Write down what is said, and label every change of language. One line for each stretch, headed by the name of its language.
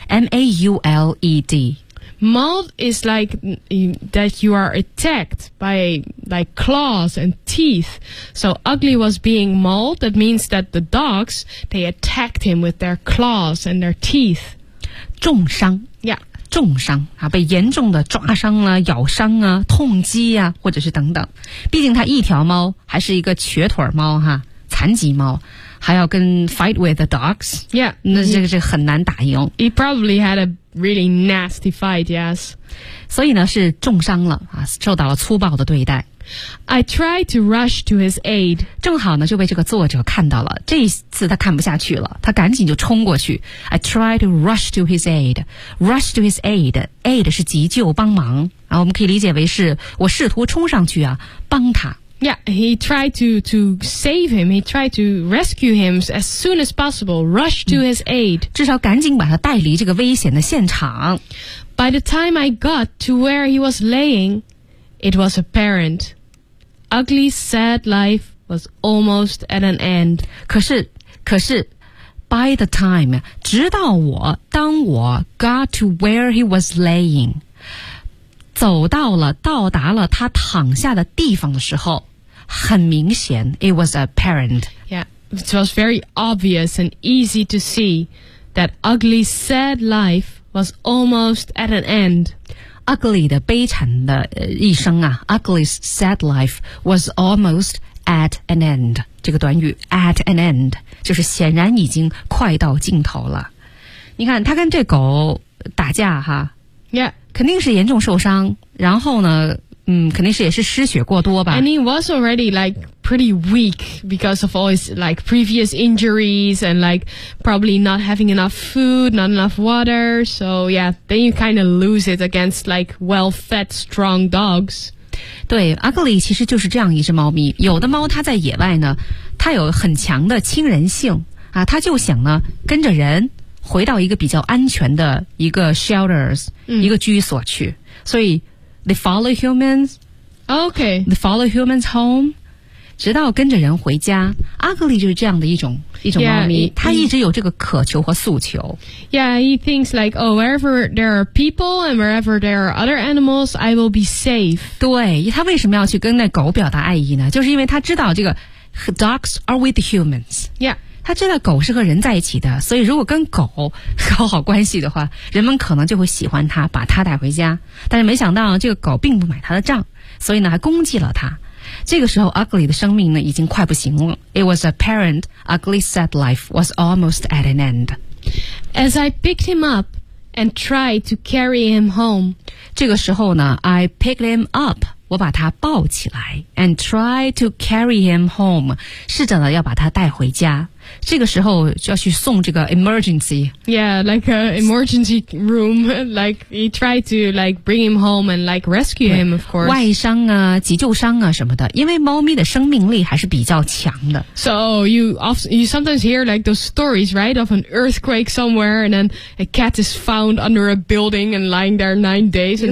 English: M-A-U-L-E-D. Mauled is like that you are attacked by like claws and teeth. So Ugly was being mauled. That means that the dogs, they attacked him with their claws and their teeth.
Chinese: 重伤。
English: Yeah.
Chinese: 重伤啊，被严重的抓伤啊，咬伤啊，痛击啊，或者是等等。毕竟它一条猫，还是一个瘸腿猫哈、啊，残疾猫，还要跟
English: fight with the dogs. Yeah.
Chinese: 那这个是很难打赢。
English: He probably had a really nasty fight, yes.
Chinese: 所以呢是重伤了、啊、受到了粗暴的对待。
English: I tried to rush to his aid.
Chinese: 正好呢就被这个作者看到了，这一次他看不下去了，他赶紧就冲过去。
English: I tried to rush to his aid. Rush to his aid.
Chinese: Aid 是急救帮忙。然后我们可以理解为是我试图冲上去啊帮他。
English: Yeah, he tried to save him. He tried to rescue him as soon as possible. Rush to his aid.
Chinese: 至少赶紧把他带离这个危险的现场。
English: By the time I got to where he was laying, it was apparent. Ugly, sad life was almost at an end.
Chinese: 可是
English: by the time,
Chinese: 直到我当我
English: got to where he was laying,
Chinese: 走到了到达了他躺下的地方的时候，很明显
English: it was apparent. Yeah, it was very obvious and easy to see that ugly, sad life was almost at an end. Ugly
Chinese: 的悲惨的、一生啊
English: ,ugly, sad life was almost at an end. 这个短语 at an end, 就是显然已经快到尽头了。
Chinese: 你看他跟这狗打架哈
English: ,Yeah,
Chinese: 肯定是严重受伤，然后呢肯定是也是失血过多吧。
English: And he was already like pretty weak because of all his like previous injuries and like probably not having enough food, not enough water. So yeah, then you kind of lose it against like well-fed, strong dogs.
Chinese: 对 ,Ugly 其实就是这样一只猫咪。有的猫它在野外呢，它有很强的亲人性啊，它就想呢跟着人回到一个比较安全的一个 shelters,、一个居所去。所以
English: They follow humans. Okay. They follow humans home.
Chinese: 直到跟着人回家。 Ugly 就是这样的一种猫咪。
English: Yeah,
Chinese: 他一直有这个渴求和诉求。
English: Yeah, he thinks like, oh, wherever there are people and wherever there are other animals, I will be safe.
Chinese: 对，他为什么要去跟那狗表达爱意呢？就是因为他知道这个
English: dogs are with humans. Yeah.
Chinese: 他知道狗是和人在一起的，所以如果跟狗搞好关系的话，人们可能就会喜欢他，把他带回家。但是没想到这个狗并不买他的账，所以呢还攻击了他。这个时候 Ugly 的生命呢已经快不行了。
English: It was apparent Ugly's sad life was almost at an end. As I picked him up and tried to carry him home,
Chinese: 这个时候呢
English: I picked him up,
Chinese: 我把他抱起来
English: and tried to carry him home,
Chinese: 试着呢要把他带回家。这个时候就要去送这个 emergency.
English: Yeah, like an emergency room. Like, he tried to like bring him home and like rescue him, of course.
Chinese: 外伤啊，急救伤啊什么的，因为猫咪的生命力还是比较强的。
English: So, you sometimes hear like those stories, right, of an earthquake somewhere and then a cat is found under a building and lying there 9 days and、